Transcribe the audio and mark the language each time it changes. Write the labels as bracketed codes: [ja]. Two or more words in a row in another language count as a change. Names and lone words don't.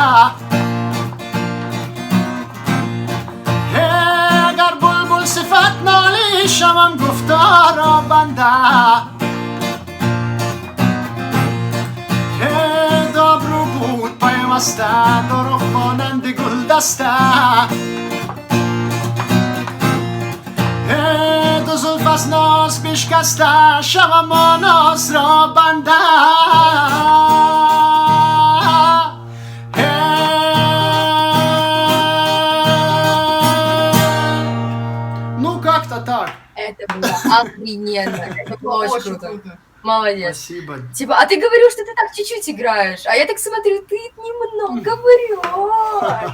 [tg] اگر بلبل صفت نالی شوم گفتارا بنده، دابرو بود پیوسته دروغ مانند گل دسته، دو زلف از ناز بشکسته شوم ما ناز را بنده. [ru] Ну как-то так. Это было охрененно. Это было очень круто. Молодец. Спасибо. Типа, а ты говорил, что ты так чуть-чуть играешь, а я так смотрю, ты немного врешь.